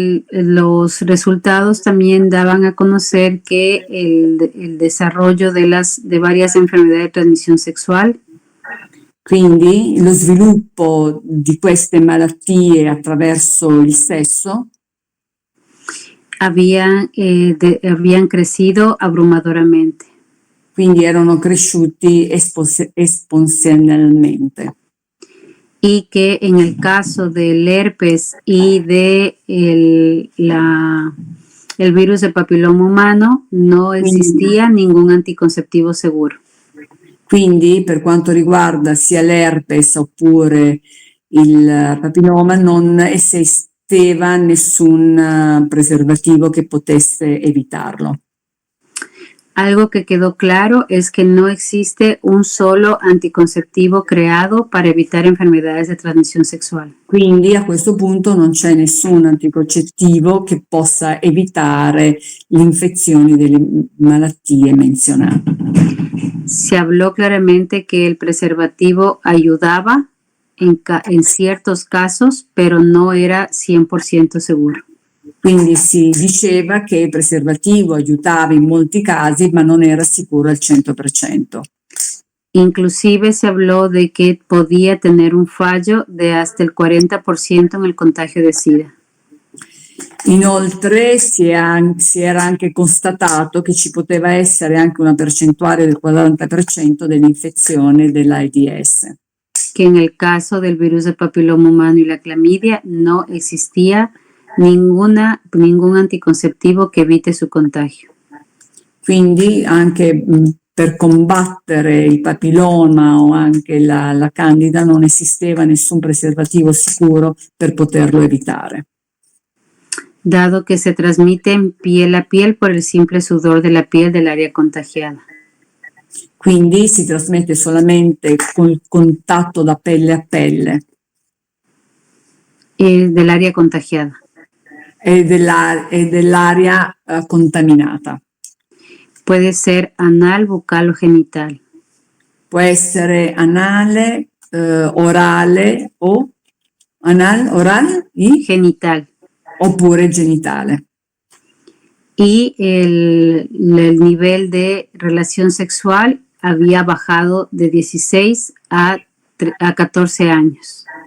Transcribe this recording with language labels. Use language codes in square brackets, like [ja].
[es] los resultados también daban a conocer que el desarrollo de varias enfermedades de transmisión sexual, [it] quindi lo sviluppo di queste malattie attraverso il sesso [es] habían crecido abrumadoramente. [it] Quindi erano cresciuti esponenzialmente. [es] Y que en el caso del herpes y de el virus del papiloma humano no existía ningún anticonceptivo seguro. [it] Quindi per quanto riguarda sia l'herpes oppure il papilloma non esisteva nessun preservativo che potesse evitarlo. [es] Algo que quedó claro es que no existe un solo anticonceptivo creado para evitar enfermedades de transmisión sexual. [it] Quindi a questo punto non c'è nessun anticoncettivo che possa evitare l'infezione delle malattie menzionate. [es] Se habló claramente que el preservativo ayudaba en ciertos casos, pero no era 100% seguro. [it] Quindi si diceva che il preservativo aiutava in molti casi, ma non era sicuro al 100%. [es] Inclusive se habló de que podía tener un fallo de hasta il 40% en el contagio de SIDA. [it] Inoltre si era anche constatato che ci poteva essere anche una percentuale del 40% dell'infezione dell'AIDS. [es] Que en el caso del virus del papiloma humano y la clamidia no existía ningún anticonceptivo que evite su contagio. [it] Quindi anche per combattere il papilloma o anche la candida non esisteva nessun preservativo sicuro per poterlo evitare. [es] Dado que se transmiten piel a piel por el simple sudor de la piel del área contagiada. [it] Quindi si trasmette solamente col contatto da pelle a pelle. [es] Del área contagiada. [it] E dell'aria contaminata. [es] Puede ser anal, bucal o genital. [it] Può essere anale, orale o orale y [es] genital. [it] Oppure genitale. [es] Y el nivel de relación sexual había bajado de 16 a 14 años.